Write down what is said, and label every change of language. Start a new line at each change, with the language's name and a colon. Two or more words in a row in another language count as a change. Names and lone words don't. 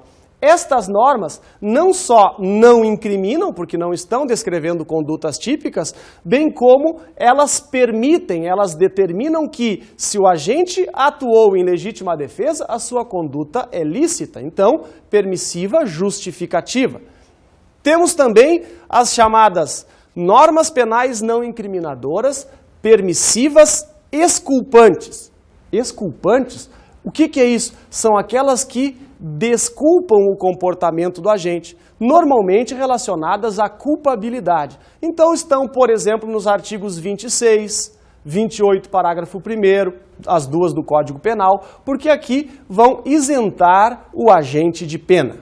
Portuguese: Estas normas não só não incriminam, porque não estão descrevendo condutas típicas, bem como elas permitem, elas determinam que, se o agente atuou em legítima defesa, a sua conduta é lícita, então, permissiva, justificativa. Temos também as chamadas normas penais não incriminadoras, permissivas, exculpantes. Exculpantes? O que é isso? São aquelas que desculpam o comportamento do agente, normalmente relacionadas à culpabilidade. Então estão, por exemplo, nos artigos 26, 28, parágrafo 1º, as duas do Código Penal, porque aqui vão isentar o agente de pena.